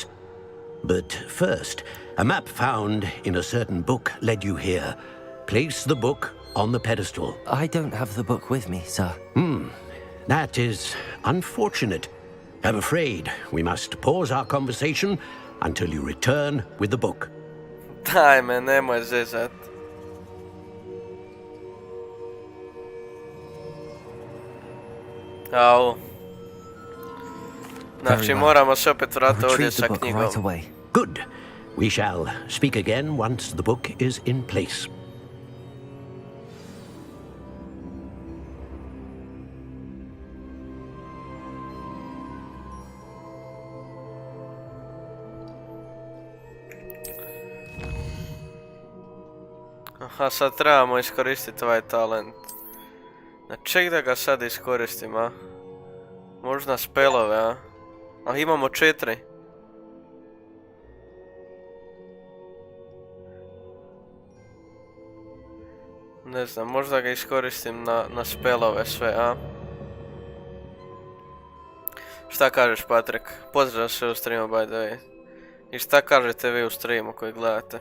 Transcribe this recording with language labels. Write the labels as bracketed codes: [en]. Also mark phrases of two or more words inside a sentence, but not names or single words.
[en] But first, a map found in a certain book led you here. Place the book on the pedestal. I don't have the book with me, sir. That is unfortunate. I'm afraid we must pause our conversation until you return with the book. [bs] Daj me, nemoj zezat. Au. Znači moramo se opet vratiti ovdje sa knjigom. [en] Good. We shall speak again once the book is in place. [bs] Aha, sad trebamo iskoristiti ovaj talent. Na ček da ga sad iskoristim, a? Možda spelove, a? A imamo 4. Ne znam, možda ga iskoristim na spelove sve, a? Šta kažeš, Patrik? Pozdrav se u streamu, [en] by the way. [bs] I šta kažete vi u streamu koji gledate?